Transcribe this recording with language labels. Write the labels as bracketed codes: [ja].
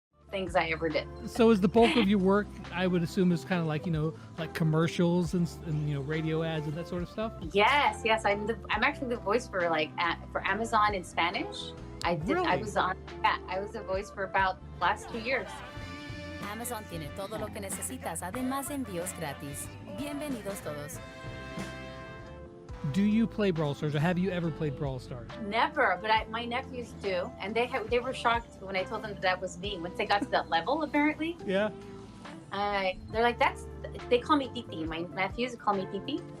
[en] Things I ever did. So is the bulk of your work, I would assume, is kind of like, like commercials and radio ads and that sort of stuff? Yes. I'm actually the voice for for Amazon in Spanish. Really? I was the voice for about the last 2 years. [es] Amazon tiene todo lo que necesitas, además de envíos gratis. Bienvenidos todos. [en] Do you play Brawl Stars, or have you ever played Brawl Stars? Never, but my nephews do, and they were shocked when I told them that was me. Once they got to that level, apparently. Yeah. They're like, they call me Titi. My nephews call me Titi.